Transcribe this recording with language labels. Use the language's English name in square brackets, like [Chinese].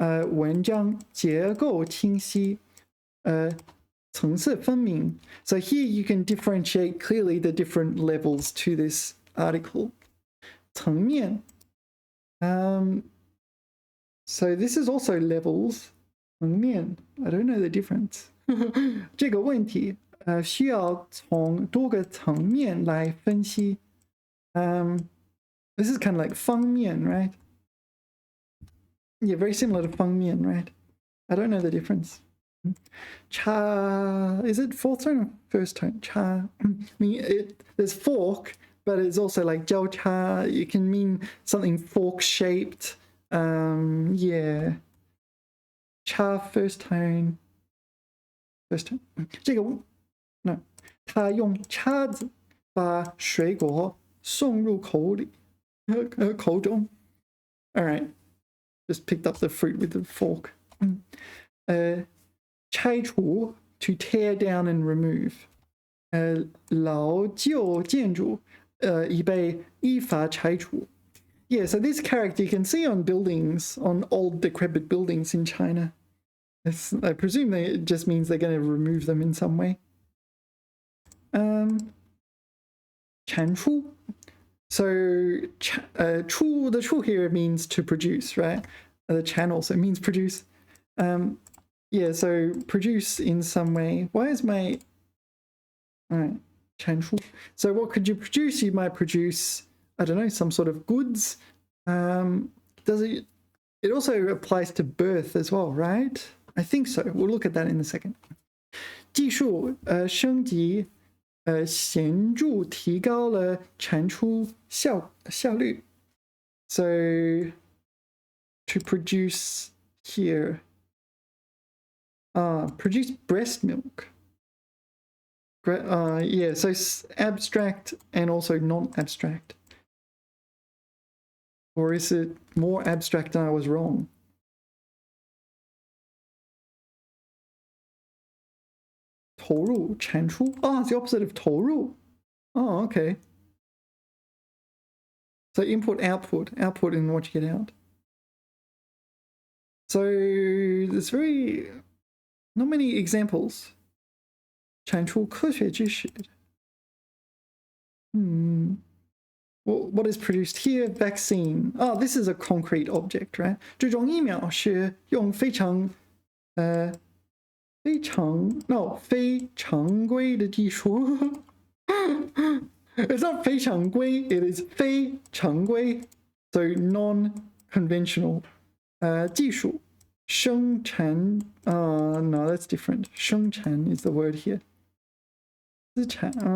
[Chinese] 文章结构清晰层次分明 [English] So here you can differentiate clearly the different levels to this article. 层面 So this is also levels. 层面 I don't know the difference. [Chinese] 这个问题需要从多个层面来分析。 [English] This is kind of like 方面 right? Yeah, very similar to 方面 right? I don't know the difference. Cha, is it fourth tone or first tone? Cha, I mean, there's fork, but it's also like 交叉. It can mean something fork-shaped. Yeah. Cha, first tone. First tone. [Chinese] 这个 [English] No. [Chinese] 他用叉子把水果送入口中 [English] Alright. Just picked up the fruit with the fork. 拆除 to tear down and remove. [Chinese] 老旧建筑已被依法拆除 [English] Yeah, so this character you can see on buildings, on old decrepit buildings in China. I presume it just means they're going to remove them in some way. 产出 So the 出 here means to produce, right? The channel, so it means produce. Yeah, so produce in some way. Why is my... Alright, 产出 So what could you produce? You might produce, I don't know, some sort of goods. Does it... It also applies to birth as well, right? I think so. We'll look at that in a second. 技术升级显著提高了产出效率 So to produce here. Produce breast milk. Yeah, so abstract and also non-abstract. Or is it more abstract and I was wrong? [Chinese] 投入, 产出. [English] Oh, it's the opposite of 投入. Oh, okay. So input, output and what you get out. So there's not many examples. [Chinese] 产出科学知识. [English] What is produced here? Vaccine. Oh, this is a concrete object, right? [Chinese] 这种疫苗是用非常规的技术. [English] It's not 非常规, it is 非常规. So non-conventional. 技术. 生产.No, that's different. 生产 is the word here. [Chinese] 资产.